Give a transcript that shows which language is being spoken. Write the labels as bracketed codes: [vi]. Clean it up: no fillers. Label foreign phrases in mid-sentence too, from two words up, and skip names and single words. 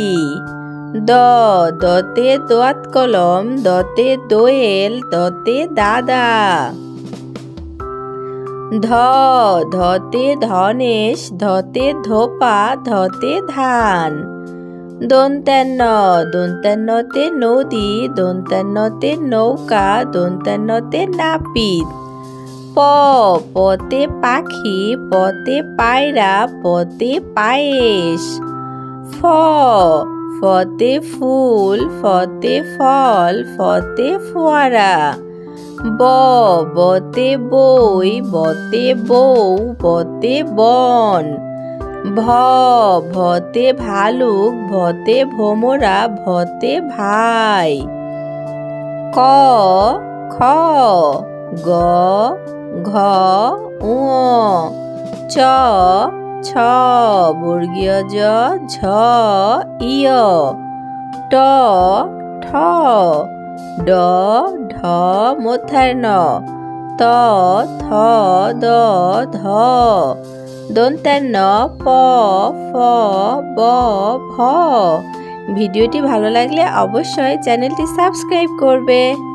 [bn] দ দতে দোয়াত কলম, দতে দোয়েল, দতে দাদা। ধ ধতে ধনেশ, ধতে ধোপা, ধতে ধান। দন্ত্যান্ন, দন্ত্যান্নতে নদী, দন্ত্যান্নতে নৌকা, দন্ত্যান্নতে নাপিত। প পতে পাখি, পতে পায়রা, পতে পায়েস। ফ ফতে ফুল, ফতে ফল, ফতে ফোয়ারা। ব বতে বই, বতে বউ, বতে বন। ভ ভতে ভালুক, ভতে ভোমরা, ভতে ভাই। ক খ গ ঘ ঙ চ ছ বর্গীয় জ ঝ ইয়। ট ঠ ড ঢ মধ্যাহ্ন। ত থ দ ধ দন্ত্যান্ন। প ফ ব ভ। ভিডিওটি ভালো লাগলে অবশ্যই চ্যানেলটি সাবস্ক্রাইব করবে।